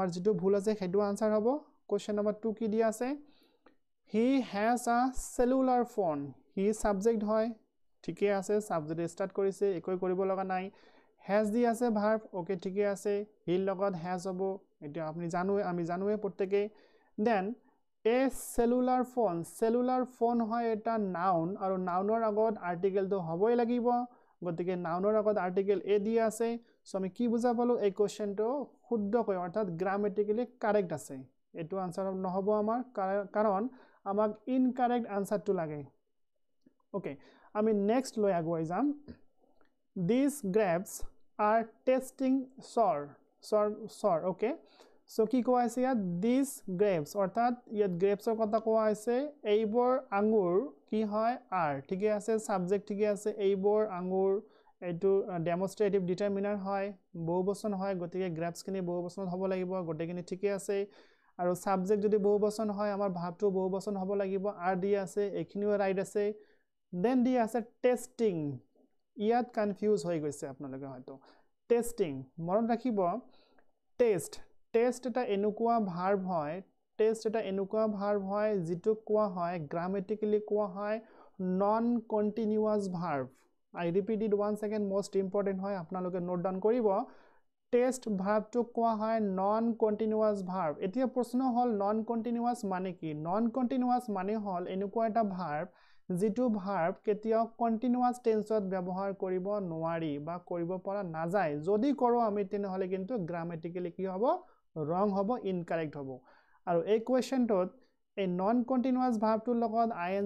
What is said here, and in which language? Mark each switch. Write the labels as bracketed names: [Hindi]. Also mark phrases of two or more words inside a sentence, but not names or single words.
[Assamese] যেটো ভুল আছে হেটো আনসাৰ হ'ব [English] question number [Assamese] 2 কি দিয়া আছে [English] he has a cellular phone he [Assamese] সাবজেক্ট হয় ঠিকই আছে [English] subject start [Assamese] কৰিছে একই কৰিব লগা নাই has দি আছে [English] verb okay [Assamese] ঠিকই আছে he লগত has হ'ব এটা আপুনি আমি জানোৱে প্ৰত্যেকই [English] then a cellular phone [Assamese] হয় এটা নাউন আৰু নাউনৰ আগত আৰ্টিকেলটো হ'বই লাগিব গতিকে নাউনৰ আগত আৰ্টিকেল a দিয়া আছে সো আমি কি বুজা পালো এই কোৱেশ্চনটো শুদ্ধকৈ অৰ্থাৎ [English] grammatically correct [Assamese] আছে এটো আনসাৰ নহব আমাৰ কাৰণ আমাক [English] incorrect answerটো [Assamese] লাগে ওকে আমি নেক্সট লৈ আগুৱাই যাম [English] these grapes are tasting sour okay so [Assamese] কি কোৱা আছে ইয়াত [English] these grapes [Assamese] অৰ্থাৎ ইয়াত grapesৰ কথা কোৱা আছে এইবোৰ আঙুৰ কি হয় are ঠিকই আছে সাবজেক্ট ঠিকই আছে এইবোৰ আঙুৰ এটো [English] demonstrative determiner [Assamese] হয় বহুবচন হয় গতিকে grapes কিনি বহুবচনত হ'ব লাগিব গটেকিনি ঠিকই আছে আৰু সাবজেক্ট যদি বহুবচন হয় আমাৰ ভাবটো বহুবচন হ'ব লাগিব are দি আছে এখিনিও ৰাইট আছে দেন দি আছে টেস্টিং ইয়াত কনফিউজ হৈ গৈছে আপোনালোকে হয়তো টেস্টিং মনত ৰাখিব টেস্ট এটা এনেকুৱা ভাৰ্ব হয় যেটো কোৱা হয় গ্ৰামাটিক্যালি কোৱা হয় [English] non continuous verb I repeat it once again most important [Assamese] হয় আপোনালোকে [English] note down [Assamese] কৰিব [English] test verbটো [Assamese] কোৱা হয় [English] non continuous verb [Assamese] এতিয়া প্ৰশ্ন হল [English] non continuous [Assamese] মানে কি [English] non continuous [Assamese] মানে হল এনেকুৱা এটা ভাৰ্ব যেটো ভাৰ্ব কেতিয়াও [English] continuous tenseত [Assamese] ব্যৱহাৰ কৰিব নোৱাৰি বা কৰিব পৰা নাযায় যদি কৰো আমি তেনেহলে কিন্তু গ্ৰামাটিক্যালি কি হ'ব ৰং হ'ব ইনকাৰেক্ট হ'ব আৰু এই কোৱেশ্চনটোত এই [English] non continuous verbটোৰ [Assamese] লগত ing